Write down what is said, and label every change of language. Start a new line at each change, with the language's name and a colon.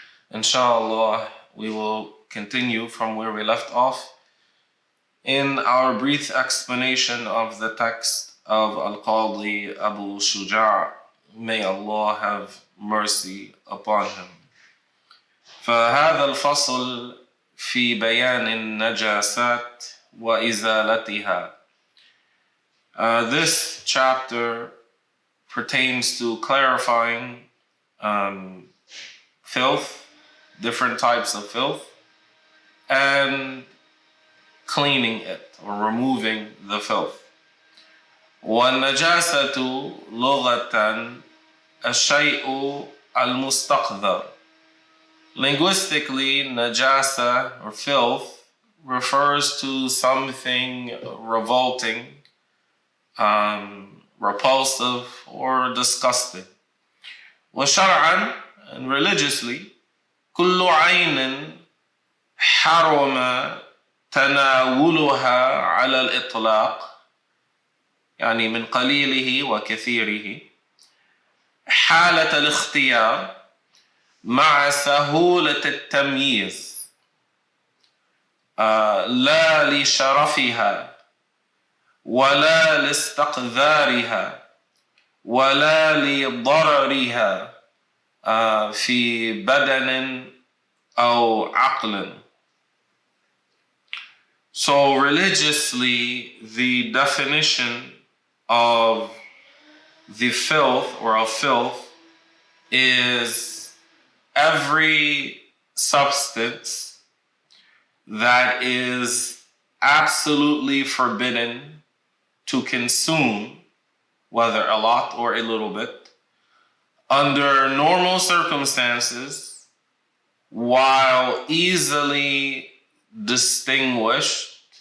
English: Inshallah, we will continue from where we left off in our brief explanation of the text of Al-Qadi Abu Shuja'. May Allah have mercy upon him.
Arabic: فهذا الفصل في بيان النجاسات وإزالتها.
English: This chapter pertains to clarifying filth, different types of filth, and cleaning it or removing the filth.
Arabic: والنجاسة لغة الشيء المستقذر.
English: Linguistically, najasa or filth refers to something revolting, repulsive, or disgusting.
Arabic: وشرعا,
English: and religiously,
Arabic: كل عين حرم تناولها على الإطلاق، يعني من قليله وكثيره، حالة الاختيار مع سهولة التمييز، لا لشرفها ولا لاستقذارها ولا لضررها في بدن أو عقل.
English: So religiously, the definition of the filth or of filth is every substance that is absolutely forbidden to consume, whether a lot or a little bit, under normal circumstances, while easily distinguished,